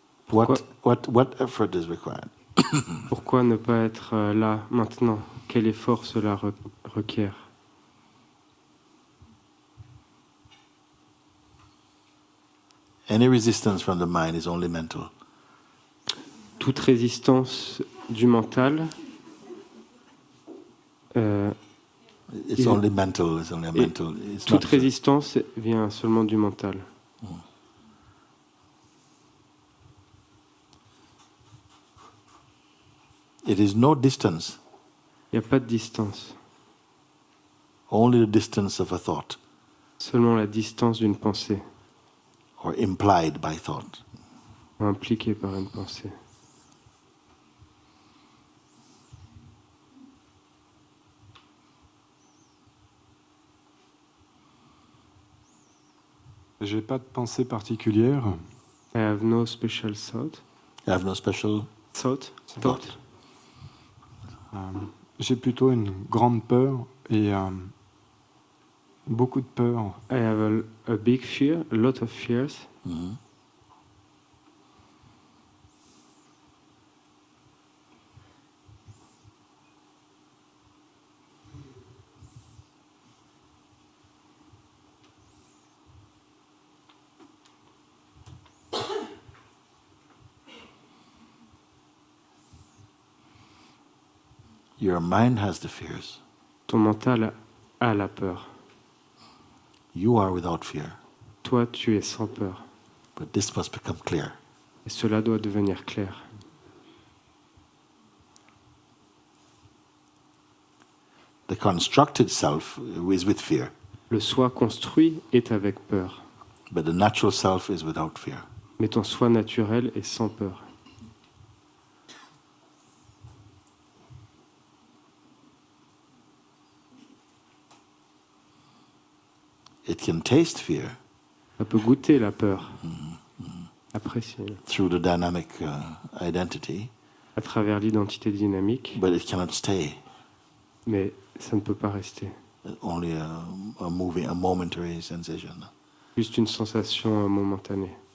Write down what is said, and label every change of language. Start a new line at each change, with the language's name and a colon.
English: What effort is required?
French: Pourquoi ne pas être là maintenant? quel effort cela requiert.
English: Any resistance from the mind is only mental.
French: Toute résistance du mental
English: It's only mental. It's only a mental. It's
French: toute
English: not.
French: résistance vient seulement du mental.
English: It is no distance.
French: Il n'y a pas de distance,
English: Only the distance of a thought,
French: seulement la distance d'une pensée,
English: or implied by thought.
French: ou impliquée par une pensée. J'ai pas de pensée particulière.
English: I have no special thought. I have no special Thought? thought.
French: J'ai plutôt une grande peur et beaucoup de peur.
English: I have a big fear, a lot of fears. Mhm. Your mind has the fears.
French: Ton mental a la peur.
English: You are without fear.
French: Toi, tu es sans peur.
English: But this must become clear.
French: Et cela doit devenir clair.
English: The constructed self is with fear,
French: Le soi construit est avec peur,
English: but the natural self is without fear.
French: mais ton soi naturel est sans peur.
English: It can taste fear
French: Ça peut goûter la peur, apprécier,
English: through the dynamic identity,
French: à travers l'identité dynamique,
English: but it cannot stay.
French: mais ça ne peut pas rester.
English: Only a moving, a momentary sensation.
French: Juste une sensation momentanée.